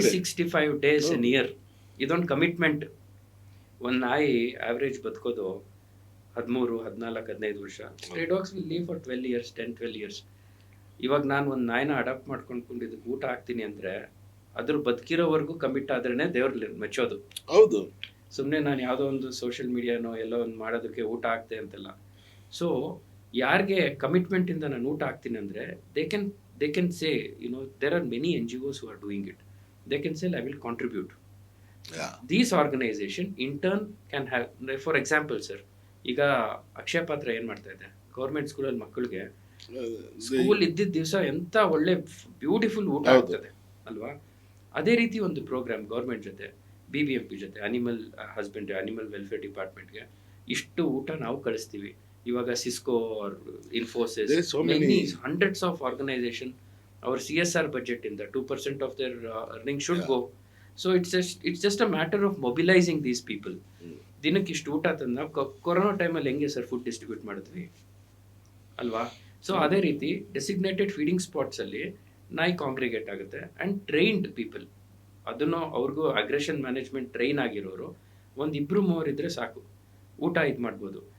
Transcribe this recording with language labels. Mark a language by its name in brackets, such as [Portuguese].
[English] 365 days in year. [Kannada] ಇದೊಂದು commitment. ಒಂದು ನಾಯಿ ಆವ್ರೇಜ್ ಬದುಕೋದು 13, 14, 15 ವರ್ಷ. [English] Stray dogs will live for 12 years, 10-12 years. [Kannada] ಇವಾಗ ನಾನು ಒಂದು ನಾಯಿನ ಅಡಾಪ್ಟ್ ಮಾಡ್ಕೊಂಡು ಇದಕ್ಕೆ ಊಟ ಹಾಕ್ತೀನಿ ಅಂದ್ರೆ ಅದ್ರ ಬದುಕಿರೋವರೆಗೂ ಕಮಿಟ್ ಆದ್ರೇನೆ ದೇವ್ರ ಮೆಚ್ಚೋದು. ಹೌದು. ಸುಮ್ಮನೆ ನಾನು ಯಾವುದೋ ಒಂದು ಸೋಷಿಯಲ್ ಮೀಡಿಯಾನೋ ಎಲ್ಲೋ ಒಂದು ಮಾಡೋದಕ್ಕೆ ಊಟ ಹಾಕ್ತೆ ಅಂತೆಲ್ಲ. ಸೊ ಯಾರಿಗೆ ಕಮಿಟ್ಮೆಂಟ್ ಇಂದ ನಾನು ಊಟ ಹಾಕ್ತೀನಿ ಅಂದ್ರೆ [English] they can say, there are many NGOs who are doing it. They can say, I will contribute. Yeah. These organization in turn can have, for example sir, [Kannada] ಈಗ ಅಕ್ಷಯ ಪಾತ್ರ ಏನ್ ಮಾಡ್ತಾ ಇದೆ, ಗೌರ್ಮೆಂಟ್ ಸ್ಕೂಲಲ್ಲಿ ಮಕ್ಕಳಿಗೆ ಸ್ಕೂಲ್ ಇದ್ದಿದ್ದ ದಿವಸ ಎಂತ ಒಳ್ಳೆ ಬ್ಯೂಟಿಫುಲ್ ಊಟ ಆಗ್ತದೆ ಅಲ್ವಾ. ಅದೇ ರೀತಿ ಒಂದು ಪ್ರೋಗ್ರಾಮ್ ಗೌರ್ಮೆಂಟ್ ಜೊತೆ, BBMP ಜೊತೆ, ಅನಿಮಲ್ ಹಸ್ಬೆಂಡ್ರಿ, ಅನಿಮಲ್ ವೆಲ್ಫೇರ್ ಡಿಪಾರ್ಟ್ಮೆಂಟ್ಗೆ ಇಷ್ಟು ಊಟ ನಾವು ಕಳಿಸ್ತೀವಿ. [English] ಇವಾಗ Cisco or Infosys, hundreds of organization, our CSR budget in the 2% of their earning should go. So it's just a matter of mobilizing these people. [Kannada] ದಿನಕ್ಕೆ ಇಷ್ಟು ಊಟ ತಂದು ನಾವು ಕೊರೋನಾ ಟೈಮಲ್ಲಿ ಹೆಂಗೆ ಸರ್ ಫುಡ್ ಡಿಸ್ಟ್ರಿಬ್ಯೂಟ್ ಮಾಡಿದ್ವಿ ಅಲ್ವಾ. ಸೊ ಅದೇ ರೀತಿ ಡೆಸಿಗ್ನೇಟೆಡ್ ಫೀಡಿಂಗ್ ಸ್ಪಾಟ್ಸ್ ಅಲ್ಲಿ ನಾಯಿ ಕಾಂಗ್ರಿಗೇಟ್ ಆಗುತ್ತೆ ಅಂಡ್ ಟ್ರೈನ್ಡ್ ಪೀಪಲ್. ಅದನ್ನು ಅವ್ರಿಗೂ ಅಗ್ರೆಷನ್ ಮ್ಯಾನೇಜ್ಮೆಂಟ್ ಟ್ರೈನ್ ಆಗಿರೋರು ಒಂದು 2-3 ಇದ್ರೆ ಸಾಕು, ಊಟ ಇದು ಮಾಡ್ಬೋದು.